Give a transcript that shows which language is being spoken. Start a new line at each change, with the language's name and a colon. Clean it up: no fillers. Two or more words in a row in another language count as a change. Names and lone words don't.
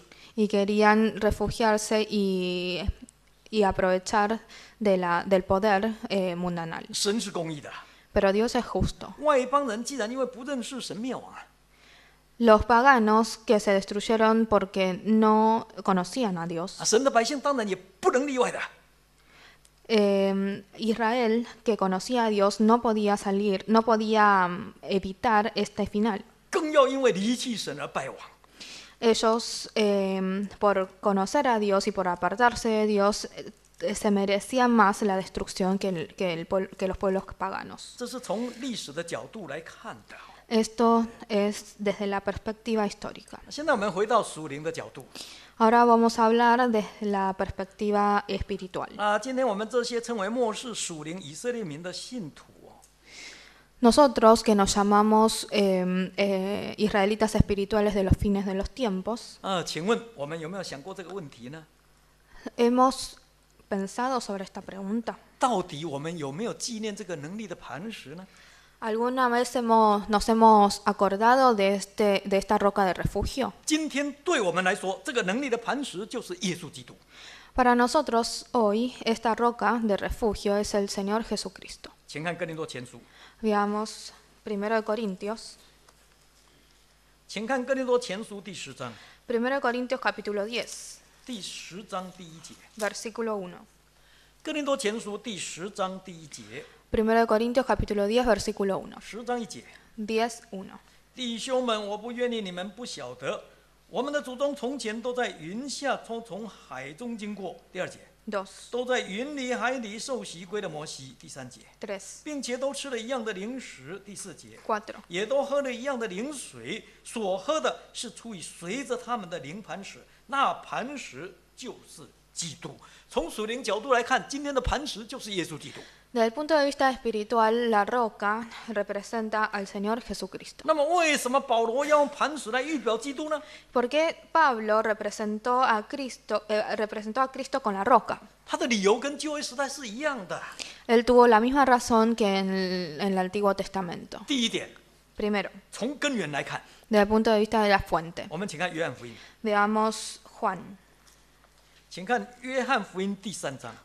Spanish: y querían refugiarse y aprovechar del poder mundanal.
Chinese: 神是公义的，
Spanish: Pero Dios es justo.
Chinese: 外邦人既然因为不认识神灭亡啊，
Spanish: Los paganos que se destruyeron porque no conocían a Dios.
Chinese: 神的百姓当然也不能例外的。
Spanish: Israel, que conocía a Dios, no podía evitar este final.
Chinese: 更要因为离弃神而败亡。
Spanish: Ellos, por conocer a Dios y por apartarse de Dios, se merecían más la destrucción que los pueblos paganos.
Chinese: 这是从历史的角度来看的。
Spanish: Esto es desde la perspectiva histórica.
Chinese: 现在我们回到属灵的角度
Spanish: Ahora vamos a hablar desde la perspectiva espiritual.
Chinese: 啊，今天我们这些称为末世属灵以色列民的信徒哦，
Spanish: Nosotros que nos llamamos israelitas espirituales de los fines de los tiempos,
Chinese: 请问我们有没有想过这个问题呢？
Spanish: hemos pensado sobre esta pregunta.
Chinese: 到底我们有没有纪念这个能力的磐石呢？
Spanish: ¿Alguna vez nos hemos acordado de esta roca de refugio?
Chinese: 今天对我们来说，这个能力的磐石就是耶稣基督。
Spanish: Para nosotros hoy esta roca de refugio es el Señor Jesucristo.
Chinese: 请看哥林多前书，
Spanish: Veamos 1 Corintios.
Chinese: 请看哥林多前书第10章，
Spanish: 1 Corintios capítulo 10,
Chinese: 第10章第1节。
Spanish: versículo 1.
Chinese: 哥林多前书第10章第1节，
Spanish: 1 Corintios capítulo 10, versículo 1.
Chinese: 10 章1节。 10:1. 弟兄们，我不愿意你们不晓得，我们的祖宗从前都在云下，从海中经过。第2节， 2, 都在云里海里受洗归的摩西。第3节， 3, 并且都吃了一样的零食。第4节， 4. 也都喝了一样的灵水，所喝的是出于随着他们的灵磐石，那磐石就是基督。从属灵角度来看，今天的磐石就是耶稣基督。
Spanish: Desde el punto de vista espiritual, la roca representa al Señor Jesucristo.
Chinese: 那么，为什么保罗要用磐石来预表基督呢？
Spanish: ¿Por qué Pablo representó a Cristo con la roca?
Chinese: 他的理由跟旧约时代是一样的。
Spanish: Él tuvo la misma razón que en el Antiguo Testamento.
Chinese: 第一点，
Spanish: Primero,
Chinese: 从根源来看，
Spanish: desde el punto de vista de la fuente.
Chinese: 我们请看约翰福音，
Spanish: Veamos Juan.
Chinese: 请看约翰福音第3章